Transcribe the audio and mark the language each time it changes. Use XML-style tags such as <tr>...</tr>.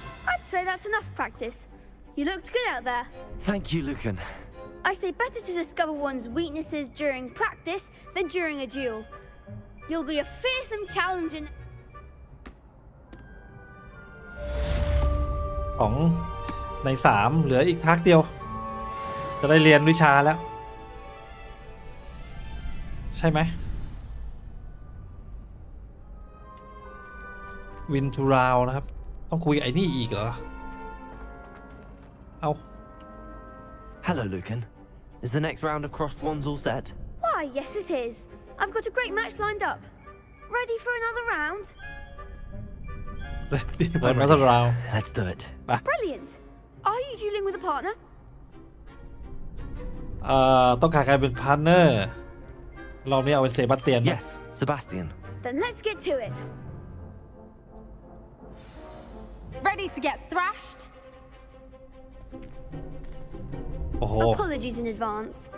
<en>I'd say that's enough practice. You looked good out there. Thank you, Lucan. I say better to discover one's weaknesses during practice than during a duel. You'll be a fearsome challenge in...</en> <th>ของใน3เหลืออีกทักเดียวจะได้เรียนวิชาแล้วใช่ไหม วินทูราวนะครับต้องคุยไอ้นี่อีกเหรอเอา</th> <en>Hello, Lucan. Is the next round of crossed wands all set? Why, yes it is. I've got a great match lined up. Ready for another round? Ready for another round. Let's do it. Brilliant. Are you dueling with a partner?</en> <th>ต้องการใครเป็นพาร์ทเนอร์รอบนี้เอาเป็นเซบาสเตียน</th> <en>Yes, Sebastian. Then let's get to it. Ready to get thrashed?</en> <th>โอ้โห</th> <en>Apologies in advance.</en>